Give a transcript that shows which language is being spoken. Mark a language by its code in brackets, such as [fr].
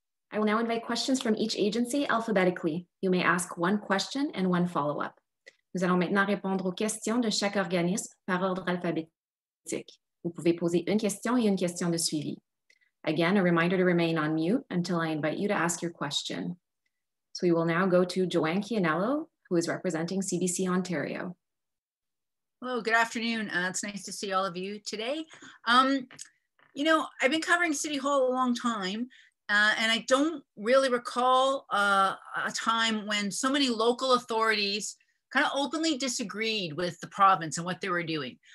[en] I will now invite questions from each agency alphabetically. You may ask one question and one follow-up. [fr] Nous allons maintenant répondre aux questions de chaque organisme par ordre alphabétique. Vous pouvez poser une question et une question de suivi. [en] Again, a reminder to remain on mute until I invite you to ask your question. So we will now go to Joanne Chianello, who is representing CBC Ontario. Hello, good afternoon. It's nice to see all of you today. You know, I've been covering City Hall a long time, and I don't really recall a time when so many local authorities kind of openly disagreed with the province and what they were doing.